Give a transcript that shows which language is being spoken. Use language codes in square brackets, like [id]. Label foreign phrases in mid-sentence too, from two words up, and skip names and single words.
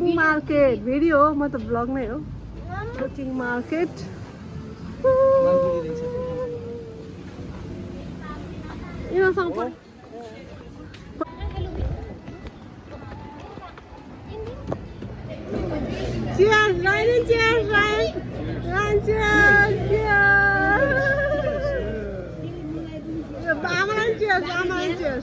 [en] market video [ne] हो म त ब्लग नै हो [en] floating market [ne] यिनीहरूसँग [en] Cheers, Ryan, cheers, Ryan. Ryan, cheers, cheers. Amalan cheers, Amalan cheers.